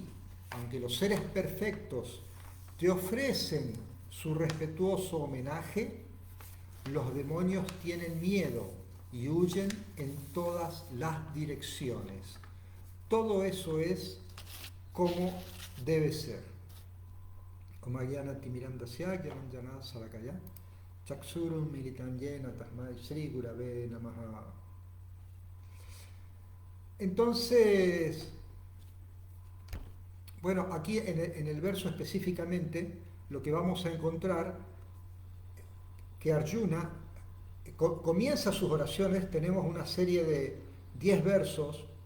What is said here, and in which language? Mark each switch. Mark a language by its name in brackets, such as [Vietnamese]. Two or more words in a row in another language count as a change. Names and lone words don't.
[Spanish] Aunque los seres perfectos te ofrecen su respetuoso homenaje, los demonios tienen miedo y huyen en todas las direcciones. Todo eso es como debe ser. [Sanskrit] Om Jnana Timirandasya Gyananjana Salakaya Chaksurum militam yena tasmai Sri Gurave Namaha. [Spanish] Entonces, bueno, aquí en el verso específicamente, lo que vamos a encontrar, que Arjuna comienza sus oraciones, tenemos una serie de 10 versos